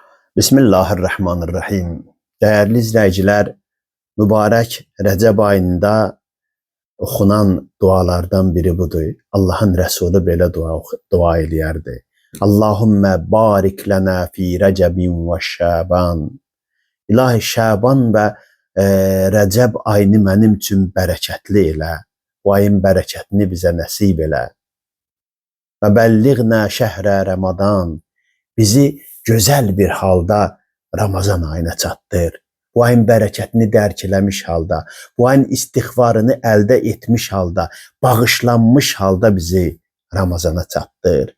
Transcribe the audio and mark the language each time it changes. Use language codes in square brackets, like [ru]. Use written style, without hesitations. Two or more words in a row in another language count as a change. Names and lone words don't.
[ar] بسم الله الرحمن الرحيم. [tr] Değerli izleyiciler, mübarek Recep ayında okunan dualardan biri budur. [az] Allah'ın Resulü belə dua eləyərdi. [ar] اللهم بارك لنا في رجب وشعبان. [az] İlahi Şaban ve Recep ayını mənim üçün bərəkətli elə. Bu ayın bərəkətini bizə nəsib elə. [ar] وبلغنا شهر رمضان. [az] Bizi güzel bir halda Ramazan ayına çatdır. Bu ayın bərəkətini dərk eləmiş halda, bu ayın istiğfarını əldə etmiş halda, bağışlanmış halda bizi Ramazana çatdır.